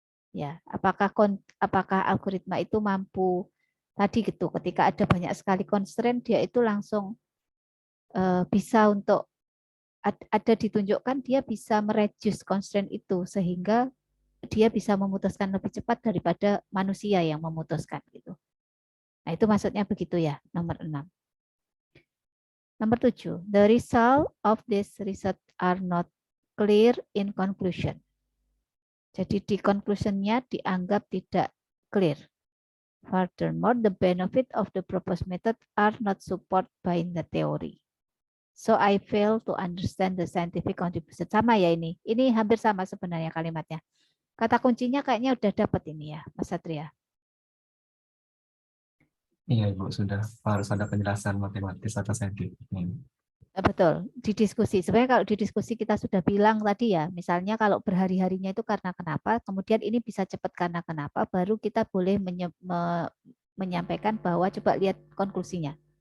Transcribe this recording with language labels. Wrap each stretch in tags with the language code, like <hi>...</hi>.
<id>Ya, apakah algoritma itu mampu tadi gitu, ketika ada banyak sekali constraint dia itu langsung bisa untuk ada ditunjukkan dia bisa mereduce constraint itu sehingga dia bisa memutuskan lebih cepat daripada manusia yang memutuskan gitu. Nah, itu maksudnya begitu ya, nomor 6. Nomor 7,</id> <en>the result of this research are not clear in conclusion.</en> <id>Jadi di conclusion-nya dianggap tidak clear.</id> <en>Furthermore, the benefit of the proposed method are not supported by the theory. So I fail to understand the scientific contribution.</en> <id>Sama ya ini. Ini hampir sama sebenarnya kalimatnya. Kata kuncinya kayaknya udah dapat ini ya, Mas Satria. Iya Ibu, sudah harus ada penjelasan matematis atau saintifik. Betul, di diskusi. Sebenarnya kalau di diskusi kita sudah bilang tadi ya, misalnya kalau berhari-harinya itu karena kenapa, kemudian ini bisa cepat karena kenapa, baru kita boleh menyampaikan bahwa coba lihat konklusinya.</id>